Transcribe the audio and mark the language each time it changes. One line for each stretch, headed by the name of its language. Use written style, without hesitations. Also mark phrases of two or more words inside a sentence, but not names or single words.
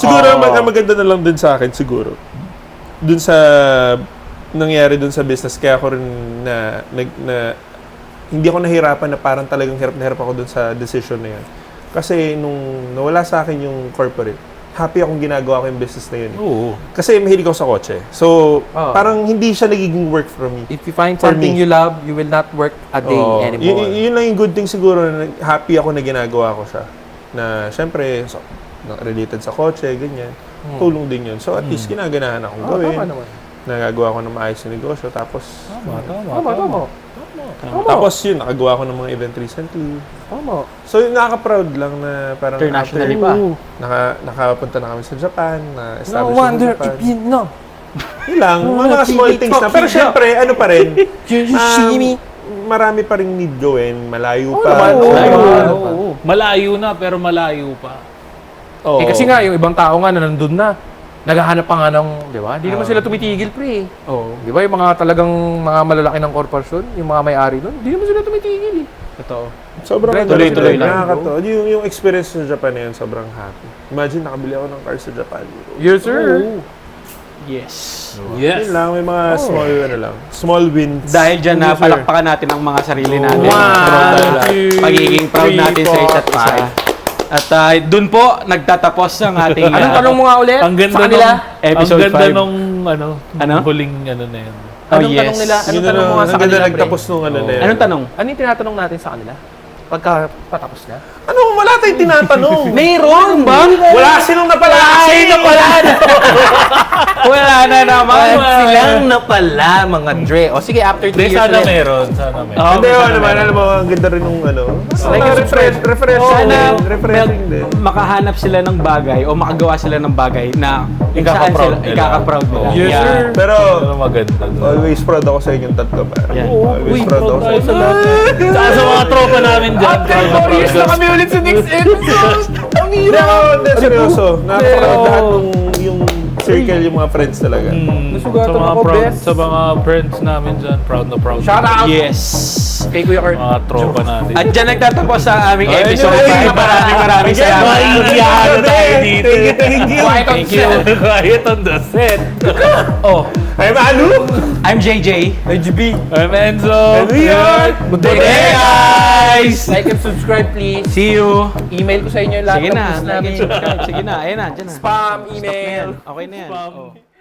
Filipino: Siguro, ang maganda na lang din sa akin, siguro. Dun sa nangyari dun sa business, kaya ako rin na hindi ako nahirapan na parang talagang hirap na hirap ako dun sa decision na yun. Kasi nung nawala sa akin yung corporate, happy akong ginagawa ko yung business na yun. Oo. Kasi mahilig ako sa kotse. So, parang hindi siya nagiging
English: work for me. If you find For something me. you love, you will not work a day
Filipino: Oo.
English: anymore.
Filipino: Yun lang yung
English: good thing
Filipino: siguro na happy ako na ginagawa ko siya. Na syempre, related sa kotse, ganyan. Tulong din yun. So at least ginaganahan akong gawin. Tama naman. Nagagawa ko ng maayos na negosyo. Tapos, Tama. tapos yun, nakagawa ko ng mga event recently. Tama. So yun, nakaka-proud lang na parang Internationally after, pa. nakapunta na kami sa Japan,
English: No
Filipino: na-establish
English: wonder
Filipino: sa Japan.
English: if you know.
Filipino: Yun lang, mga small things na. Pero syempre, ano pa rin,
English: You see me.
Filipino: marami pa rin need gawin, malayo Oo pa. naman, So, malayo. Oo. Malayo na, pero malayo pa. oo. Kasi nga, yung ibang tao nga na nandun na, naghahanap pa nga ng, di ba? Hindi naman sila tumitigil, pre. Oo. Di ba? Yung mga talagang mga malalaki ng korporasyon, yung mga may-ari nun, hindi naman sila tumitigil eh. Totoo. Sobrang Tuloy-tuloy lang. nakakatawa. Yung experience sa Japan na yun, sobrang happy. Imagine, nakabili ako ng car sa Japan.
English: Yes, sir. Yes.
Filipino: Yun lang, may mga
English: small wins.
Filipino: Dahil dyan na palakpakan natin ang mga sarili natin.
English: One, two,
Filipino: Pagiging proud
English: three,
Filipino: natin sa
English: four,
Filipino: isa't isa.
English: five.
Filipino: At dun po, nagtatapos ang ating Anong tanong mo nga ulit? Ang ganda Sa kanila? Episode ang ganda 5. nung Ano? huling ano na yun. Anong tanong nila? Anong tanong mo nga sa kanila, pre? Nagtapos nung ano na yan. Anong tanong? Ano yung tinatanong natin sa kanila? Pagka patapos na? Ano? Wala tayong tinatanong. Mayroon ba? Wala silang napala. Sino pala? Wala na naman. Silang napala, mga Dre. O sige, after 3 Hindi, years sana ulit. meron. Sana meron. Hindi, ano naman, alam mo, ang ganda rin nung ano.
English: Like and subscribe.
Filipino: Refreshing Sana din. Refreshing din. makahanap sila ng bagay o makagawa sila ng bagay na kung saan Ikaka-proud sila nila. ikaka-proud nila.
English: Yes, Yeah. sir.
Filipino: Pero, Pero maganda.
English: always proud
Filipino: ako sa inyong tatlo, pare. Yan.
English: Always proud
Filipino: ako sa Sa lahat. Saka sa mga tropa namin dyan. After proud na 4 years proud. na kami ulit sa next episode. Ang Hindi hirap. ako, hindi, seryoso. Nakaka-proud Pero- lahat yung circle, yung mga friends talaga. Nasugatan Sa mga ako, proud, best. sa mga friends namin dyan, proud na proud.
English: Shout out Yes.
Filipino: kay Kuya Kurt. Mga tropa natin. At dyan nagtatapos ang aming Ayun episode yun. 5. Maraming salamat. Mahihiyahan tayo dito.
English: Thank you. Thank you. Quiet on the set. Oh, I'm Alu. I'm JJ. IGB. I'm Enzo. And we are Good Good day, guys! Like and subscribe, please. See you.
Filipino: Email ko sa inyo yung lahat Sige ng na. posts
English: Like
Filipino: namin.
English: and subscribe.
Filipino: Sige na. Ayan na. Dyan na. Spam, Stop na email. yan. Okay na yan. Spam. Oh.